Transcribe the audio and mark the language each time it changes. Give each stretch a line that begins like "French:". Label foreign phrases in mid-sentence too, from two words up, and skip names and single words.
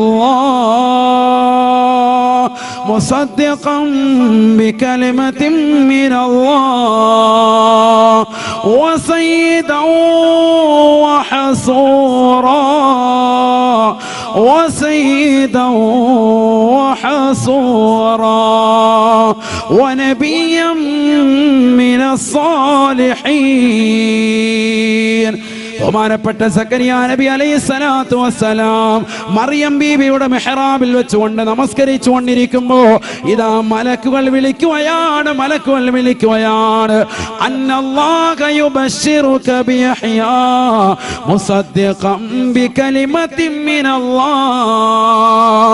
Arabic: الله مصدقا بكلمة من الله وسيدا وحصورا وسيدا وحصورا ونبيا من الصالحين.
Malayalam: ബഹുമാനപ്പെട്ട സക്കരിയ നബി
Arabic: عليه الصلاة والسلام
Malayalam: മറിയം ബീവിയുടെ മെഹ്റാബിൽ വെച്ചുകൊണ്ട് നമസ്കരിച്ചു കൊണ്ടിരിക്കുമ്പോ ഇതാ മലക്കുകൾ വിളിക്കുകയാണ്
Arabic: أن الله يبشرك بيحيى مصدقا بكلمة من الله.